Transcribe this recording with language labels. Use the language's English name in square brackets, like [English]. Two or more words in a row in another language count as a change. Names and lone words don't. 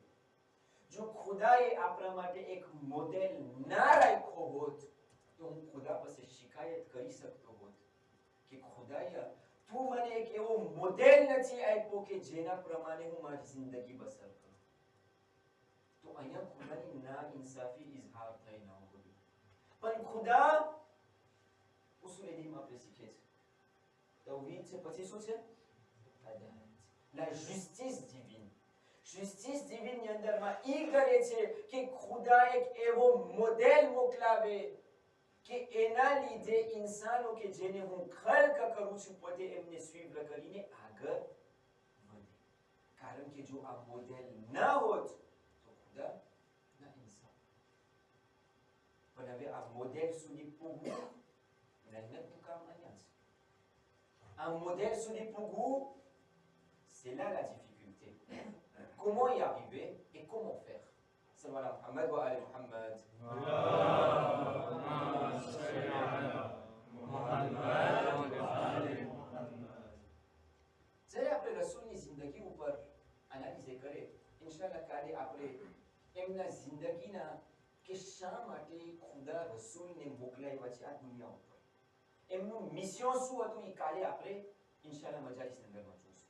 [Gujarati] જો ખુદાએ આપણા માટે એક મોડેલ ના રાખ્યો હોત તો હું ખુદા પાસે શિકાયત કરી શકતો હોત કે ખુદાયા તું મને એક એવો મોડેલ નથી આપ્યો કે જેના પ્રમાણે હું મારી જિંદગી બસર કરું. તો અહીંયા ખુદાની ના ઇન્સાફી ઇઝહાર થઈ ન હોય. પણ ખુદા ઉસુલ દીનમાં આપણે શીખે છે તૌહીદ છે, પછી શું છે? [French] La justice divine. Justice divine [Gujarati] ની અંદરમાં ઈ કરે છે કે ખુદા એક એવો મોડેલ મોકલાવે કે એના લીધે ઇન્સાનો કે જેને હું ખલ્ક કરું છું પોતે એમને સ્વીકાર કરીને આગળ વધે. કારણ કે જો આ મોડેલ ના હોત તો ખુદા ના ઇન્સાન. પણ હવે આ મોડેલ સુધી પૂગવું મહેનતનું કામ અહીંયા છે. આ મોડેલ સુધી પૂગવું, [French] c'est là la difficulté. comment y arriver et comment faire. [Arabic] صلى الله على محمد وعلى محمد. اللهم صل على محمد وعلى محمد. [Gujarati] જ્યારે આપણે રસૂલની જિંદગી ઉપર એનાલિઝ કરે, ઇન્શાઅલ્લાહ કાલે આપણે એમના જિંદગીના કે શા માટે ખુદા રસૂલને મોકલાવ્યા છે આ દુનિયા ઉપર, એમનું મિશન શું હતું એ કાલે આપણે ઇન્શાઅલ્લાહ મજાલિસ અંદરમાં જોઈશું.